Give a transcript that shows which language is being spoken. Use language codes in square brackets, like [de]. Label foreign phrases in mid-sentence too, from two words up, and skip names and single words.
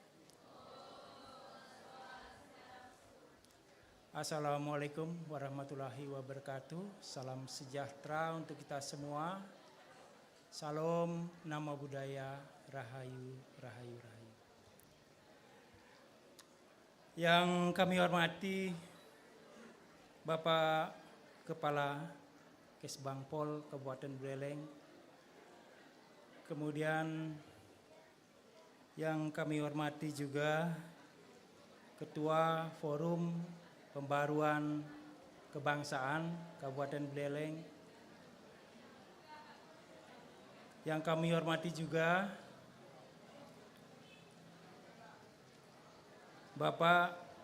[ar] السلام عليكم ورحمة الله وبركاته. [id] Salam sejahtera untuk kita semua. Salam nama budaya, rahayu, rahayu, rahayu. Yang kami hormati Bapak Kepala Kesbangpol Kabupaten Buleleng, kemudian yang kami hormati juga Ketua Forum Pembaruan Kebangsaan Kabupaten Buleleng, yang kami hormati juga Bapak